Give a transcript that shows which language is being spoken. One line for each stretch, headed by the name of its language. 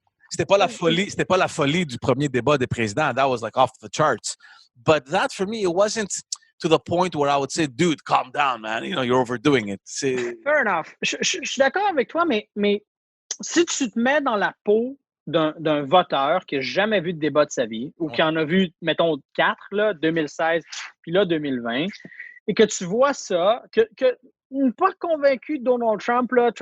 French: C'était pas la folie du premier débat des présidents.
English: That was like off the charts. But that for me, it wasn't to the point where I would say, dude, calm down, man. You know, you're overdoing it. Fair enough.
French: Je suis d'accord avec toi, mais si tu te mets dans la peau d'un voteur qui n'a jamais vu de débat de sa vie, ou qui en a vu, mettons, 4, là, 2016, puis là, 2020, et que tu vois ça, que pas convaincu de Donald Trump, là.